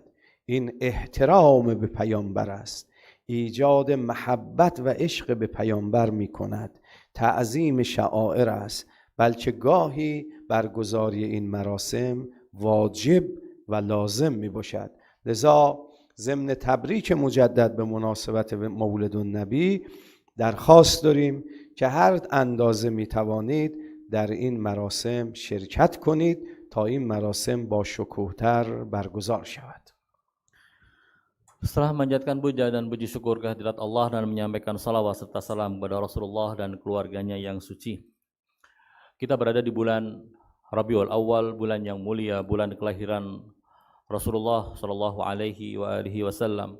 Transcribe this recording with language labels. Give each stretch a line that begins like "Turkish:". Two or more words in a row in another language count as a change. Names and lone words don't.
Persian: این احترام به پیامبر است، ایجاد محبت و عشق به پیامبر می کند، تعظیم شعائر است، بلکه گاهی برگزاری این مراسم واجب و لازم می باشد. لذا ضمن تبریک مجدد به مناسبت مولد النبی درخواست داریم که هر اندازه می توانید در این مراسم شرکت کنید تا این مراسم با شکوه‌تر برگزار شود.
Indonesian: Setelah memanjatkan puja dan puji syukur kehadirat Allah dan menyampaikan salawat serta salam kepada Rasulullah dan keluarganya yang suci. Kita berada di bulan Rabiul Awal, bulan yang mulia, bulan kelahiran Rasulullah
Arabic: صلى الله عليه وسلم.